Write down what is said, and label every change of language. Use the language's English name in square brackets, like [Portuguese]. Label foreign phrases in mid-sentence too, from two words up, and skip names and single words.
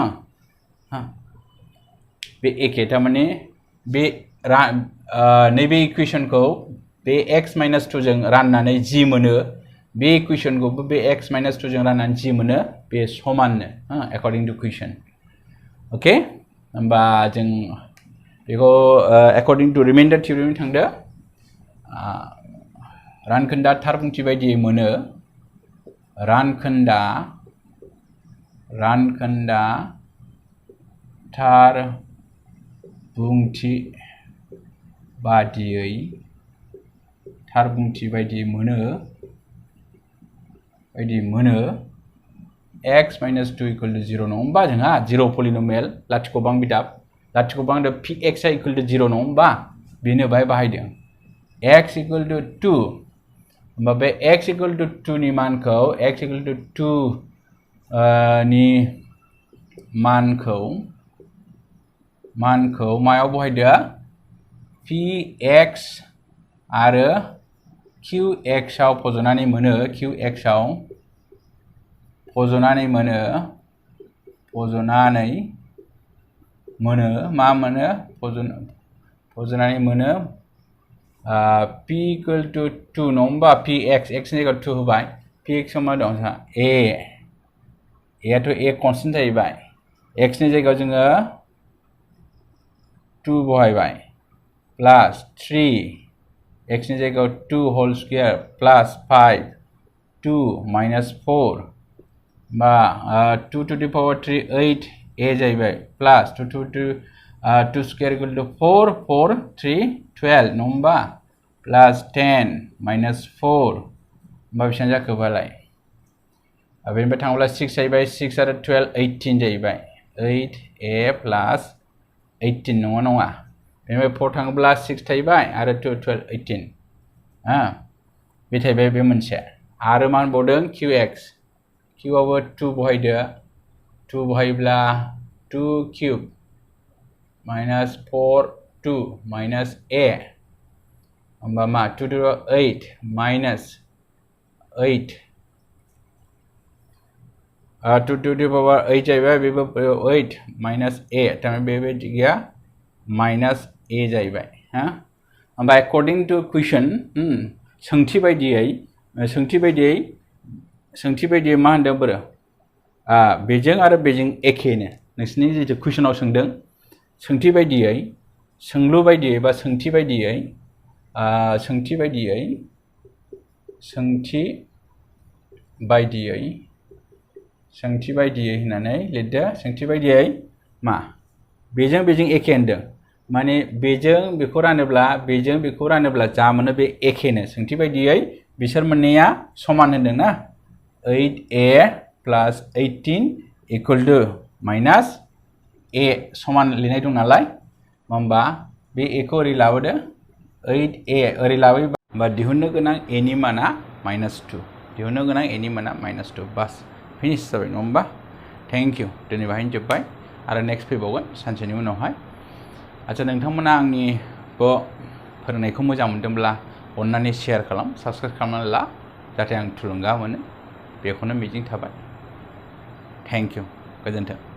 [Bodo] बे एखे थारमाने बे नैबे इकुवेशनखौ बे x माइनास 2 जों राननानै जि मोनो बे इकुवेशनखौबो बे x माइनास 2 जों राननानै जि मोनो बे समाननो [English] according to question [Bodo] ओके होमबा जों बेखौ [English] according to remainder theorem [Bodo] थांदो रानखोन्दा थार बुंथि बायदियै मोनो रानखोन्दा थार बुंथि बायदियै मोनो [English] x minus 2 equal to 0 [Bodo] नङा होमबा जोंहा 0 polynomial लाथिख' बां बिदाब [English] px equal to 0 [Bodo] नङा होमबा बेनो बाहाय बाहायदों [English] x equal to 2 [Bodo] होमबा बे [English] x equal to 2 [Bodo] नि मानखौ नि मानखौ मायाव बहायदो px आरो qx आव फज'नानै मोनो [English] p equal to 2 [Bodo] नङा होमबा px x नि जायगायाव 2 होबाय px आव मा दं जोंहा a आथ' a कनस्टेन्ट जाहैबाय x नि जायगायाव जोङो 2 बहायबाय प्लास 3 x नि जायगायाव 2 [English] whole square plus [Bodo] 5 2 minus 4 बा 2 [English] to the power [Bodo] 3 8 a जाहैबाय प्लास 2 [English] square equal to [Bodo] 4 4 3 12 नङा होमबा प्लास 10 minus 4 होमबा बेसेबां जाखो बालाय बेनिफ्राय थाङोब्ला 6 जाहैबाय 6 आरो 12 18 जाहैबाय 8a प्लास 18 नङा बेनिफ्राय 4 थाङोब्ला 6 थाहैबाय आरो 2 12 18 बे थाहैबाय बे मोनसे आरो मा होनबावदों qx q आवबो 2 बहायदो 2 बहायोब्ला 2 [English] cube minus [Bodo] 4 2 minus a होमबा मा 2 to 8 minus 8 2 [English] to the power [Bodo] 8 जाहैबाय बेबो 8 minus a थारमाने बेबायदि गैया minus a जाहैबाय होमबा [English] according to question [Bodo] सोंथि बायदियै मा होनदों बोरो बेजों आरो बेजों एखेनो नोंसिनि जितु कुइसनाव सोंदों सोंथि बायदियै होननानै लिरदो सोंथि बायदियै मा बेजों एखे होनदों माने बेजों बेखौ रानोब्ला जा मोनो बे एखेनो सोंथि बायदियै बिसोर मोननैया समान होनदों ना [English] 8a plus 18 equal to minus a [Bodo] समान लिरनाय दं नालाय होमबा बे a खौ ओरै लाबोदो 8a ओरै लाबोयोबा दिहुननो गोनां a नि माना -2 बास फिनिश जाबाय नङा होमबा [English] thank you [Bodo] दिनै बाहायनो जोब्बाय आरो नेक्स्ट फैबावगोन सानसेनि उनावहाय आच्छा नोंथांमोना आंनि फोरोंनायखौ मोजां मोनदोंब्ला अन्नानै शेयार खालाम साबस्क्राइब खालामनानै ला जाहाथे आं थुलुंगा मोनो बेखौनो मिजिं थाबाय [English] thank you [Bodo] गोजोन्थों